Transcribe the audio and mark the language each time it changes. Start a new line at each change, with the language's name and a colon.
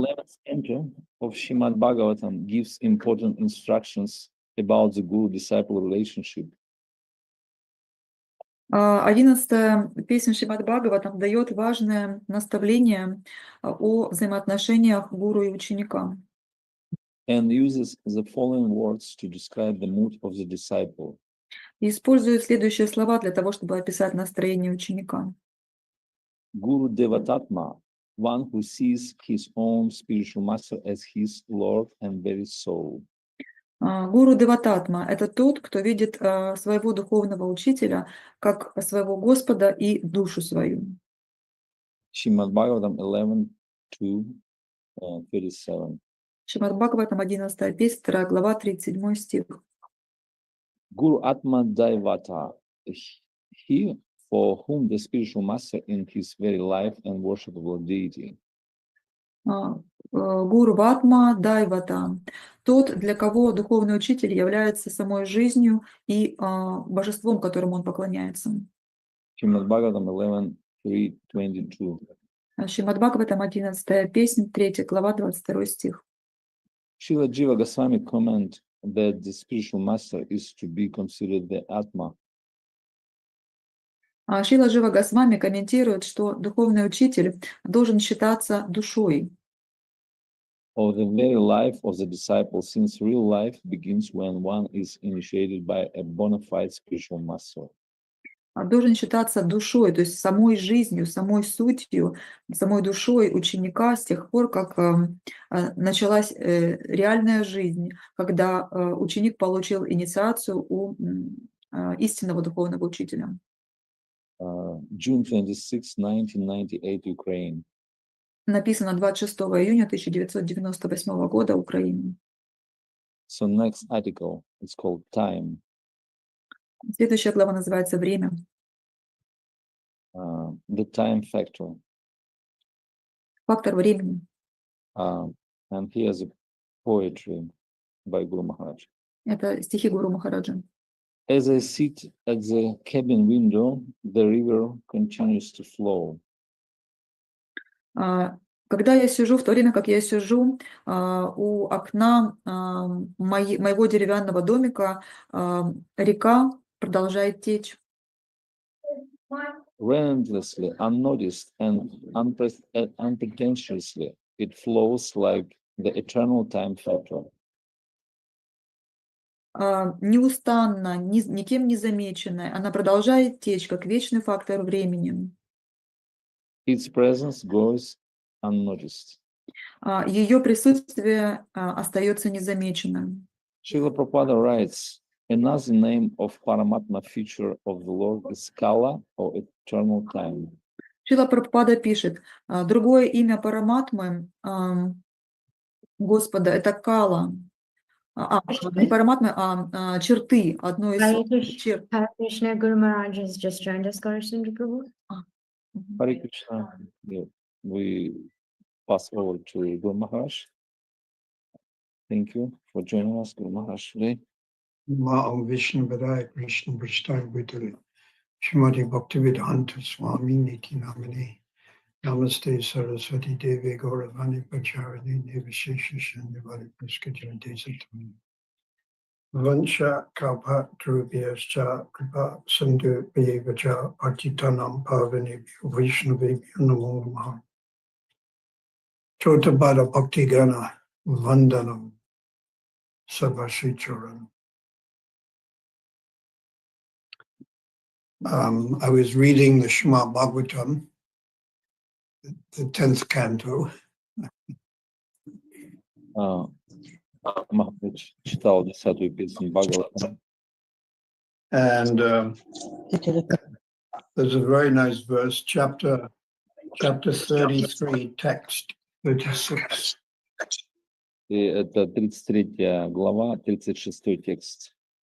English: 11th canto of Srimad Bhagavatam gives important instructions about the guru-disciple relationship.
Russian: 11-я песня Шримад Бхагаватам дает важное наставление о взаимоотношениях гуру и ученика.
English: And uses the following words to describe the mood of the disciple.
Russian: И использует следующие слова для того, чтобы описать настроение ученика.
English: Guru Devatatma, one who sees his own spiritual master as his Lord and very soul.
Russian: Гуру Девататма – это тот, кто видит своего духовного учителя как своего Господа и душу свою.
English: Srimad Bhagavatam 11:2-37.
Russian: Шримад Бхагаватам, 11 песня, 2 глава, 37 стих.
English: Guru Atma Daivata, he for whom the spiritual master in his very life and worshipable deity.
Russian: Гуру Ватма Дайвата – тот, для кого духовный учитель является самой жизнью и божеством, которому он поклоняется.
English: Srimad Bhagavatam 11:3-22.
Russian: Шримад Бхагаватам, 11 песня, 3 глава, 22 стих.
English: Srila Jiva Goswami comment that the spiritual master is to be considered the Atma.
Russian: Шрила Джива Госвами комментирует, что духовный учитель должен считаться душой
English: Of the very life of the disciple, since real life begins when one is initiated by a bona fide spiritual master.
Russian: должен считаться душой, то есть самой жизнью, самой сутью, самой душой ученика с тех пор, как началась реальная жизнь, когда ученик получил инициацию у истинного духовного учителя.
English: June 26, 1998, Ukraine.
Russian: Написано 26 июня 1998 года, Украина.
English: So next article, it's called Time.
Russian: Следующая глава называется «Время».
English: The time factor.
Russian: Фактор времени.
English: And here's a poetry by Guru Maharaj.
Russian: Это стихи Гуру Махараджа.
English: As I sit at the cabin window, the river continues to flow.
Russian: Когда я сижу, в то время как я сижу у окна моего деревянного домика, река продолжает течь.
English: Relentlessly, unnoticed, and unpretentiously, it flows like the eternal time factor.
Russian: Неустанно, никем не замеченная, она продолжает течь, как вечный фактор времени.
English: Its presence goes unnoticed.
Russian: Ее присутствие остается незамеченным.
English: Srila Prabhupada writes, another name of Paramatma feature of the Lord is Kala, or eternal time.
Russian: Шрила Прабхупада пишет, другое имя Параматмы Господа – это Кала. Не Параматмы, черты, одной из черт.
English: Hare Krishna, Guru Maharaj has just joined us, Gaurasundra Prabhu. Hare Krishna, we pass over to Guru Maharaj. Thank you for joining us, Guru Maharaj, today.
Sanskrit: Ma'am Vishnu Vadaya Krishna Prashtai Bhutale Shrimati Bhaktivedanta Swami Niti Namini Namaste Saraswati Devi Gauravani Pacharini Nevishesha Shandivari Praskajante Satmani Vansha Kalpa Drubhyascha Kripa Sindhu Bhyevacha Patitanam Pavani Vishnuvi Namo Namaha Chotabada Bhakti Gana Vandanam Sarvasricharan.
English: I was reading the Srimad Bhagavatam, the 10th canto.
Russian: Maharaj читал 10-ю песню Бхагаватам.
English: And there's a very nice verse, chapter 33, text 36.
Russian: И это 33 глава, 36 текст.